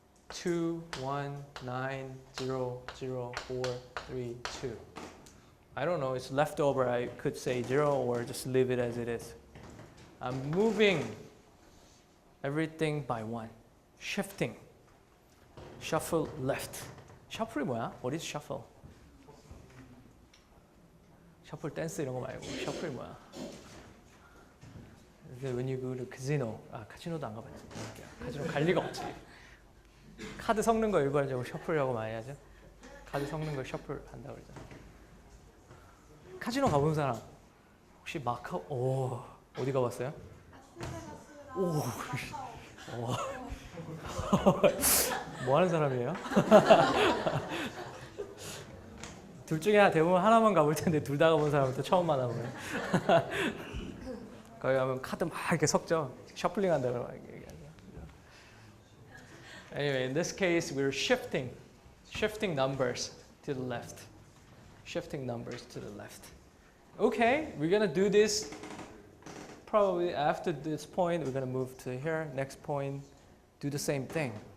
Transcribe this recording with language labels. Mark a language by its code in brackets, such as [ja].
[en] 2, 1, 9, 0, 0, 4, 3, 2. I don't know, it's leftover. I could say 0 or just leave it as it is. I'm moving everything by 1. Shifting. Shuffle left. [ko] Shuffle이 뭐야? [en] What is shuffle? [ko] 셔플 댄스 이런 거 말고 셔플이 뭐야? [en] When you go to casino, [ko] 카지노도 안 가봤지. 카지노 갈 리가 없지. 카드 섞는 거 일반적으로 셔플이라고 많이 하죠. 카드 섞는 걸 셔플 한다고 그러잖아. 카지노 가본 사람 혹시 마카오 어디 가봤어요? 오, 뭐 하는 사람이에요? 둘 중에 대부분 하나만 가볼 텐데 둘 다 가본 사람은 또 처음 만나보네. 거기 가면 카드 막 이렇게 섞죠. 셔플링 한다고 얘기하죠. [en] Anyway, in this case, we're shifting numbers to the left. Shifting numbers to the left. Okay, we're gonna do this. Probably after this point, we're gonna move to here. Next point, do the same thing.